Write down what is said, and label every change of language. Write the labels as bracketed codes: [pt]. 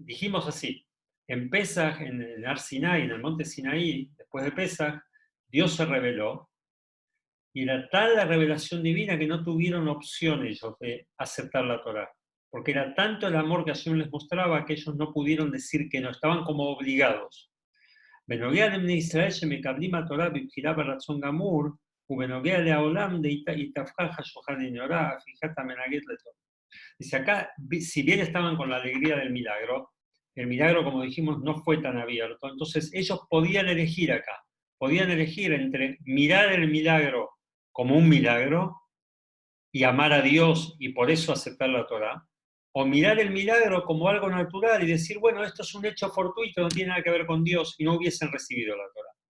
[es] Dijimos así, en Pesaj, en el Ar Sinai, en el monte Sinaí, después de Pesaj, Dios se reveló, y era tal la revelación divina que no tuvieron opción ellos de aceptar la Torá, porque era tanto el amor que Hashem les mostraba que ellos no pudieron decir que no, estaban como obligados. [he] בנוגע לבני ישראל שמקבלים התורה בבחירה ברצון גמור, ובנוגע לעולם התהפכה חשוכה לנאורה, הפיכת המנהגת לטוב. [es] Dice acá, si bien estaban con la alegría del milagro, el milagro, como dijimos, no fue tan abierto, entonces ellos podían elegir acá, podían elegir entre mirar el milagro como un milagro y amar a Dios y por eso aceptar la Torá, o mirar el milagro como algo natural y decir, bueno, esto es un hecho fortuito, no tiene nada que ver con Dios, y no hubiesen recibido la Torá.